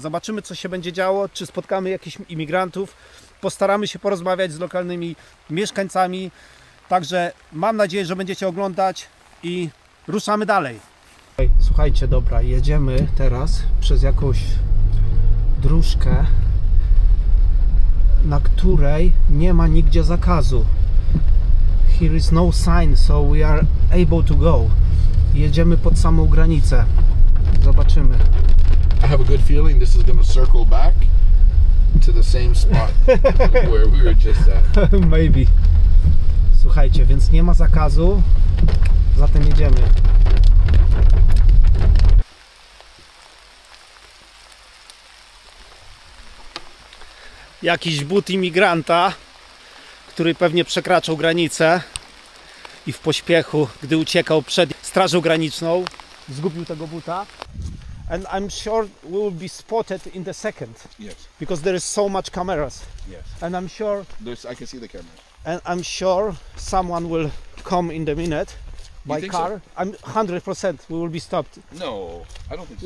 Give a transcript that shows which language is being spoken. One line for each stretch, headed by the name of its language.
Polish: Zobaczymy, co się będzie działo, czy spotkamy jakichś imigrantów. Postaramy się porozmawiać z lokalnymi mieszkańcami. Także mam nadzieję, że będziecie oglądać i ruszamy dalej. Słuchajcie, dobra, jedziemy teraz przez jakąś dróżkę, na której nie ma nigdzie zakazu.
English: Here is no sign, so we are able to go.
Polish: Jedziemy pod samą granicę. Zobaczymy.
English: I have a good feeling this is going to circle back to the same spot where we were just at. Maybe.
Polish: Słuchajcie, więc nie ma zakazu, zatem jedziemy. Jakiś but imigranta, który pewnie przekraczał granicę i w pośpiechu, gdy uciekał przed strażą graniczną, zgubił tego buta.
English: And I'm sure we will be spotted in the second. Yes. Because there is so much cameras. Yes. And I'm sure I can see the camera. And I'm sure someone will come in the minute by think car. so? I'm 100% we will be stopped. No, I don't think so.